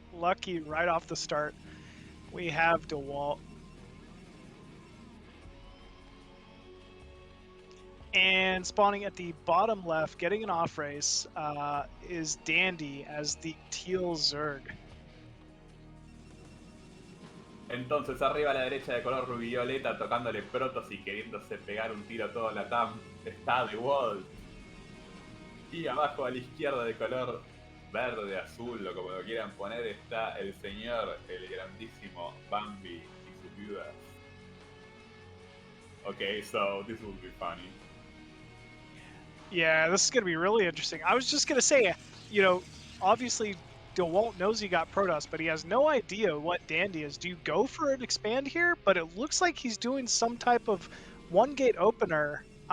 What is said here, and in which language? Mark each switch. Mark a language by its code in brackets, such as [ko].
[en] Lucky right off the start. We have Dewalt. And spawning at the bottom left, getting an off race, is Dandy as the teal Zerg. [es] Entonces arriba a la derecha de color rubioleta tocándole Protoss y queriéndose pegar un tiro a todo la TAM está Dewalt. Y abajo a la izquierda de color verde, azul o como lo quieran poner está el señor, el grandísimo Bambi y sus viudas. [en] Okay, so this will be funny. Yeah, this is going to be really interesting. I was just going to say, you know, obviously Dewalt knows he got Protoss, but he has no idea what Dandy is. Do you go for an expand here? But it looks like he's doing some type of one-gate opener.